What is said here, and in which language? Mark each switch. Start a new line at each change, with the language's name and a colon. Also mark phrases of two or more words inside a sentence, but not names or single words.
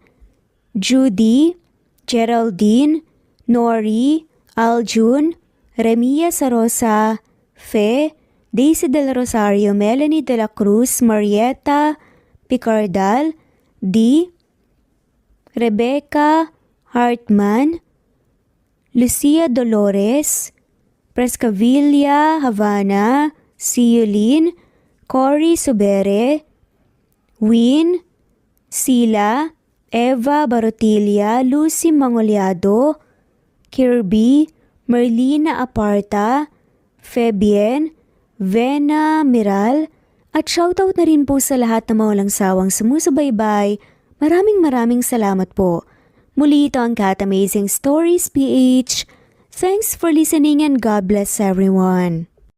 Filipino: Judy, Geraldine, Nori, Aljun, Remia Sarosa, Fe, Daisy del Rosario, Melanie de la Cruz, Marietta Picardal, D. Rebecca Hartman, Lucia Dolores, Prescavilla Havana, Ciolin, Cory Subere, Win, Sila, Eva Barotilla, Lucy Mangoleado, Kirby, Merlina Aparta, Febien, Vena Miral, at shoutout na rin po sa lahat na mawalang sawang sumusubaybay. Maraming salamat po. Muli ito ang Cat Amazing Stories PH.
English: Thanks for listening and God bless everyone.